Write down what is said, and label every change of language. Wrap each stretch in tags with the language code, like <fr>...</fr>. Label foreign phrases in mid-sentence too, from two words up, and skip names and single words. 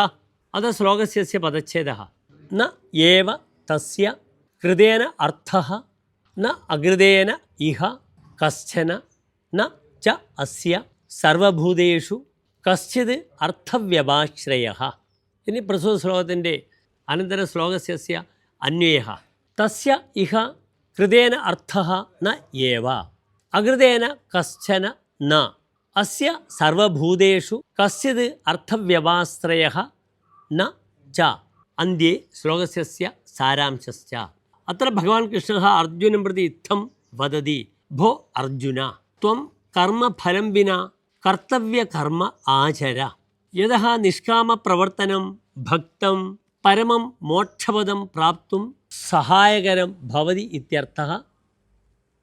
<sa>अतः श्लोकस्य पदच्छेदः न एव तस्य कृतेन अर्थः न अकृतेन इह कश्चन न च अस्य सर्वभूतेषु कश्चित् अर्थव्यपाश्रयः।</sa> <ml>इനി പ്രസ്തുത ശ്ലോകത്തിൻ്റെ</ml> <sa>അനന്തര ശ്ലോകസ്യ അന്വയः തസ്യ ഇഹ കൃതേന അർത്ഥഃ ന ഏവ അകൃതേന കശ്ചന ന അസ്യ സർവഭൂതേഷു കശ്ചിത് അർത്ഥവ്യപാശ്രയः ന ച अन्त्ये श्लोकस्य सारांशश्च। अत्र भगवान् कृष्णः अर्जुनं प्रति इत्थं वदति, भो अर्जुन, त्वं कर्मफलं विना कर्तव्यकर्म आचर, यतः निष्कामप्रवर्तनं भक्तं परमं मोक्षपदं प्राप्तुं सहायकरं भवति इत्यर्थः।</sa>